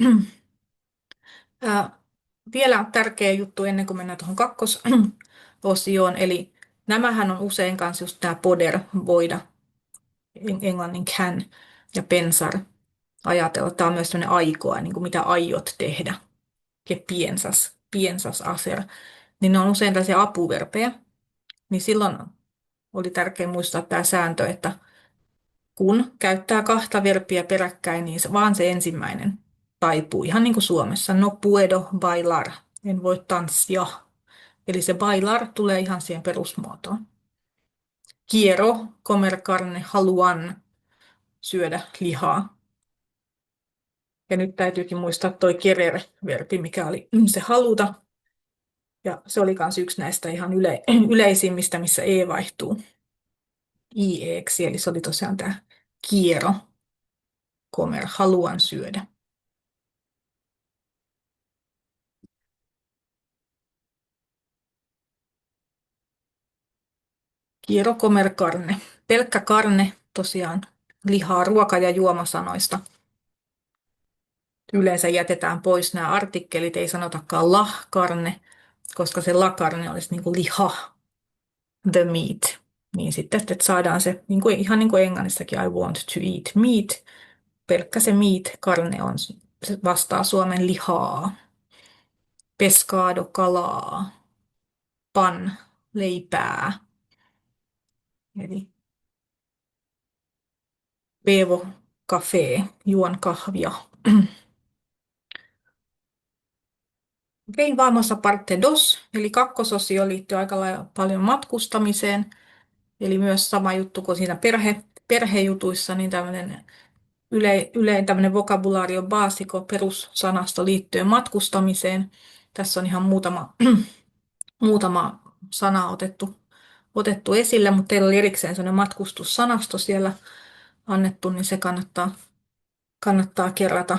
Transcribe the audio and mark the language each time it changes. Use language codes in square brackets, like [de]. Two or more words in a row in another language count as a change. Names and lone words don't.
[fi] Ää, Vielä tärkeä juttu ennen kuin mennään tuohon kakkososioon, eli nämähän on usein kanssa just tämä poder, voida, englannin can ja pensar, ajatella. Tämä on myös sellainen aikoa, niin kuin mitä aiot tehdä, ja [es] piensas hacer, [fi] niin ne on usein tällaisia apuverpejä, niin silloin oli tärkeää muistaa tämä sääntö, että kun käyttää kahta verbiä peräkkäin, niin vaan se ensimmäinen taipuu, ihan niin kuin Suomessa. [es] No puedo bailar, [fi] en voi tanssia. Eli se bailar tulee ihan siihen perusmuotoon. [es] Quiero comer carne, [fi] haluan syödä lihaa. Ja nyt täytyykin muistaa toi querer-verbi, mikä oli se haluta. Ja se oli myös yksi näistä ihan yleisimmistä, missä e vaihtuu ieksi. Eli se oli tosiaan tämä [es] quiero comer, [fi] haluan syödä. [es] Quiero comer carne. [fi] Pelkkä karne, tosiaan lihaa, ruoka- ja juomasanoista. Yleensä jätetään pois nämä artikkelit, ei sanotakaan [es] la carne, [fi] koska se [es] la carne [fi] olisi niin kuin liha, [en] the meat. [fi] Niin sitten että saadaan se, niin kuin, ihan niin kuin englannissakin, [en] I want to eat meat. [fi] Pelkkä se meat, karne on, se vastaa Suomen lihaa. Pescado, kalaa. Pan, leipää. Eli [es] bevo, café, [fi] juon kahvia. Okei, [es] vamos a parte dos, [fi] eli kakkososio liittyy aika paljon matkustamiseen, eli myös sama juttu kuin siinä perhejutuissa, niin tämmöinen tämmöinen [es] vocabulario basico [fi] perussanasto liittyen matkustamiseen. Tässä on ihan muutama sana otettu esille, mutta teillä oli erikseen sellainen matkustussanasto siellä annettu, niin se kannattaa kerrata.